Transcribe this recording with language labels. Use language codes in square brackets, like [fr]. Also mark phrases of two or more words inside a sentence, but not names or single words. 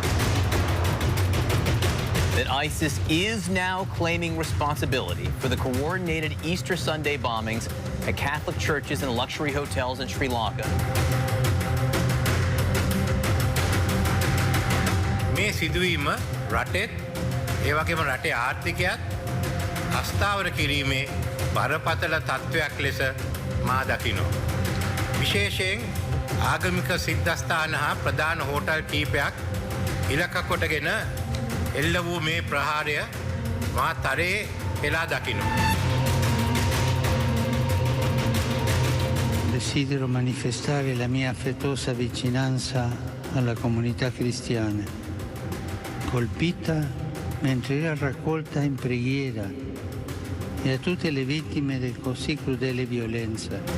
[en] That ISIS is now claiming responsibility for the coordinated Easter Sunday bombings at Catholic churches and luxury hotels in Sri Lanka. [si] මේ සිදුවීම රටෙත් ඒ වගේම රටේ ආර්ථිකයත් අස්ථාවර කිරීමේ බරපතල තත්ත්වයක් ලෙස මා දකිනවා. විශේෂයෙන් ආගමික සිද්ධාස්ථාන හා ප්‍රධාන හෝටල් කීපයක් ඉලක්ක කොටගෙන එල්ල වූ මේ ප්‍රහාරය මා තරයේ එලා දකිනවා. [it] Desidero manifestare la mia affettuosa vicinanza alla comunità cristiana, colpita mentre era raccolta in preghiera, e a tutte le vittime del così crudele violenza.